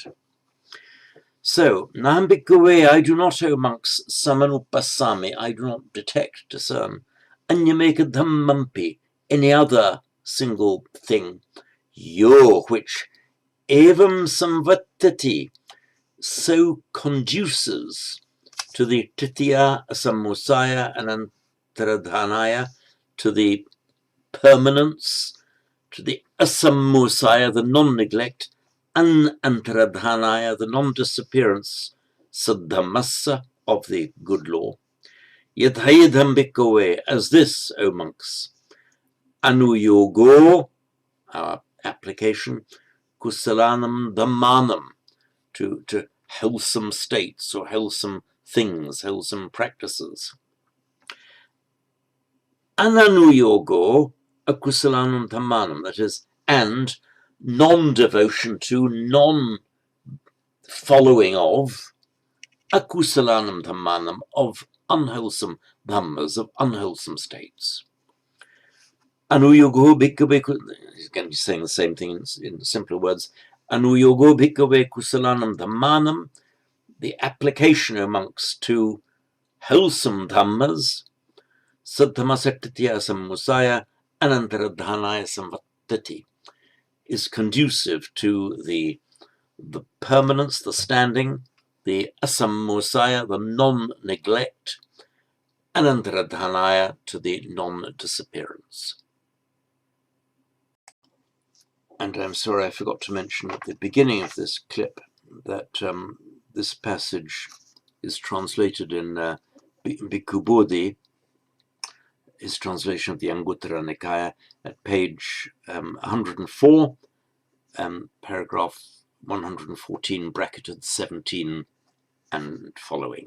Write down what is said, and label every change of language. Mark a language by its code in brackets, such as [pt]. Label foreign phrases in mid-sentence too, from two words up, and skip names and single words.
[en] So, [pi] Naham bhikkhave, [en] I do not, O monks, samanupassami, I do not detect, discern, anyamekadhammampi, any other single thing, yo, which [pi] evam samvattati, [en] so conduces to the [pi] titya asammosaya anantaradhanaya, [en] to the permanence, to the asammosaya, the non-neglect, anantaradhanaya, the non-disappearance, saddhammassa, of the good law. [pi] Yathayidham bhikkhave, [en] as this, O monks, anuyogo, our application, [pi] kusalanam dhammanam, [en] to wholesome states or wholesome things, wholesome practices. [pi] Ananuyogo akusalanam dhammanam, [en] that is, and non-devotion to, non-following of, [pi] akusalanam dhammanam, [en] of unwholesome dhammas, of unwholesome states. [pi] Anuyogo bhikkhave, [en] again he's saying the same thing in simpler words. [pi] Anuyogo bhikkhave kusalanam dhammanam, [en] the application amongst to wholesome dhammas, [pi] saddhammasartitya sammusaya anantaradhanaya samvattati, [en] is conducive to the permanence, the standing, the asammosaya, the non-neglect, anantaradhanaya, to the non-disappearance. And I'm sorry, I forgot to mention at the beginning of this clip that this passage is translated in Bhikkhu Bodhi his translation of the Anguttara Nikaya at page 104, paragraph 114, bracketed 17 and following.